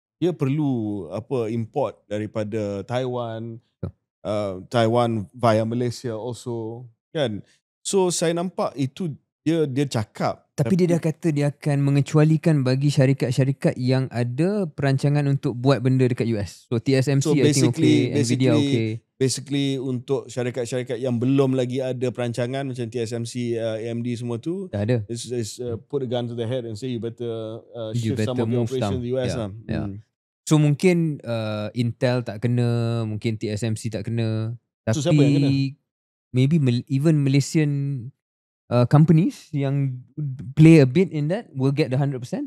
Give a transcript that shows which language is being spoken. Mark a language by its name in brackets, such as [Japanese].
[Malay] Dia perlu import daripada Taiwan, Taiwan via Malaysia also, kan? So saya nampak itu dia cakap. Tapi dia dah kata dia akan mengecualikan bagi syarikat-syarikat yang ada perancangan untuk buat benda dekat US. [English] So TSMC I think okay, Nvidia okay. [Malay] Basically untuk syarikat-syarikat yang belum lagi ada perancangan macam TSMC, AMD semua tu, dah ada. [English] Is put a gun to the head and say you better shift some of your operation to the US lah. [Malay] So mungkin Intel tak kena, mungkin TSMC tak kena. Tapi so siapa yang kena? [English] Maybe even Malaysian companies yang play a bit in that will get the 100%.